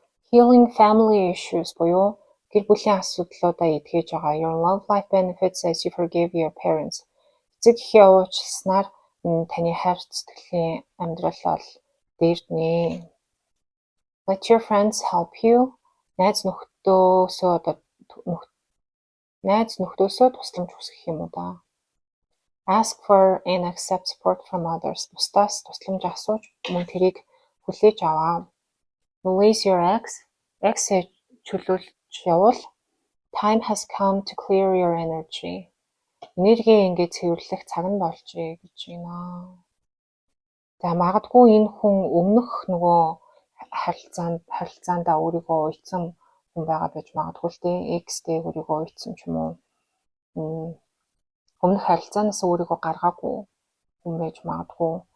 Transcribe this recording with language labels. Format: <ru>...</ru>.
<en>Healing family issues</en> <mn>буюу гэр бүлийн асуудлуудаа эдгэж байгаа.</mn> <en>Your love life benefits as you forgive your parents.</en> <mn>Эцэг эхээ уучлснаар таны хайр сэтгэлийн амьдрал бол дээрднэ.</mn> <en>Let your friends help you.</en> <mn>Найз нөхдөөсөө тусламж хүсэх юм уу да.</mn> <en>Ask for and accept support from others.</en> <mn>Бусдаас тусламж асууж мөн тэрийг хүлээж аваа.</mn> <en>Release your ex.</en> <mn>Ex-ийг чөлөөлж явуул.</mn> <en>Time has come to clear your energy.</en> <mn>Энерги ингээд цэвэрлэх цаг нь болжээ гэж байна. За магадгүй энэ хүн өмнөх нөгөө харилцаандаа өөрийгөө уйдсан хүн байгаа байж магадгүй л дээ. X-тэй өөрийгөө уйдсан ч юм уу. Өмнөх харилцаанаас өөрийгөө гаргаагүй хүн байж магадгүй.</mn>